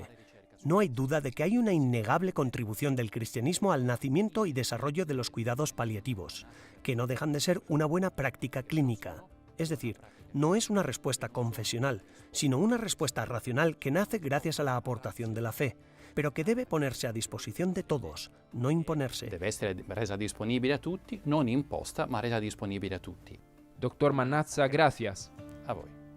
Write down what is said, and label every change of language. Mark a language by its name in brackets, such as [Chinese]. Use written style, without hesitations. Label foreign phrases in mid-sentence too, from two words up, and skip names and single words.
[Spanish] No hay duda de que hay una innegable contribución del cristianismo al nacimiento y desarrollo de los cuidados paliativos, que no dejan de ser una buena práctica clínica. Es decir, no es una respuesta confesional, sino una respuesta racional que nace gracias a la aportación de la fe, pero que debe ponerse a disposición de todos, no imponerse. [Italian] Deve essere resa disponibile a tutti, non imposta, ma resa disponibile a tutti. [Spanish] Doctor Mannazza, gracias. [Italian] A voi.